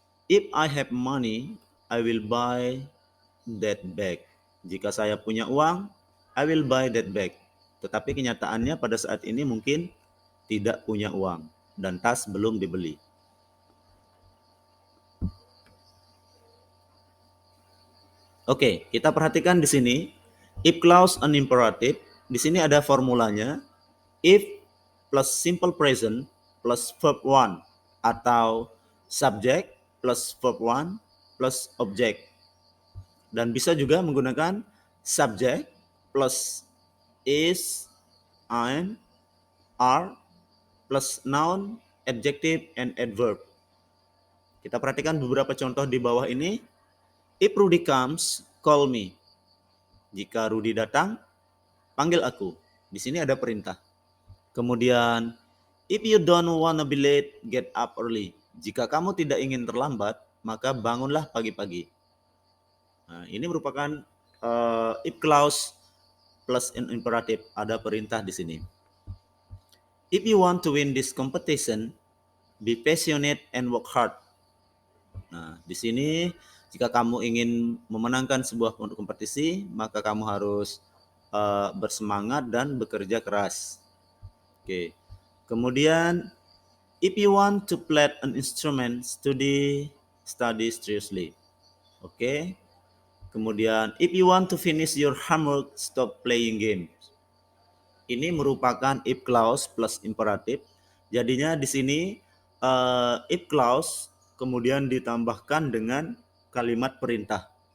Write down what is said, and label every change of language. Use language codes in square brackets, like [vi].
[en] If I have money, I will buy that bag. [id] Jika saya punya uang, [en] I will buy that bag. [id] Tetapi kenyataannya pada saat ini mungkin tidak punya uang dan tas belum dibeli. Oke, kita perhatikan di sini. If clause an imperative, di sini ada formulanya. [en] If plus simple present plus verb 1 atau subject plus verb 1 plus object. [id] Dan bisa juga menggunakan subject plus is, am, are plus noun, adjective, and adverb. Kita perhatikan beberapa contoh di bawah ini. [en] If Rudy comes, call me. [id] Jika Rudy datang, panggil aku. Di sini ada perintah. [en] Kemudian, if you don't wanna be late, get up early. [id] Jika kamu tidak ingin terlambat, maka bangunlah pagi-pagi. Nah, ini merupakan if clause plus an imperative, ada perintah di sini. [en] If you want to win this competition, be passionate and work hard. [id] Nah, di sini jika kamu ingin memenangkan sebuah kompetisi, maka kamu harus bersemangat dan bekerja keras. Oke. [en] Kemudian, if you want to play an instrument, study seriously. Oke. Kemudian, if you want to finish your homework, stop playing games. [id] Ini merupakan if clause plus imperatif. Jadinya di sini if clause kemudian ditambahkan dengan kalimat perintah.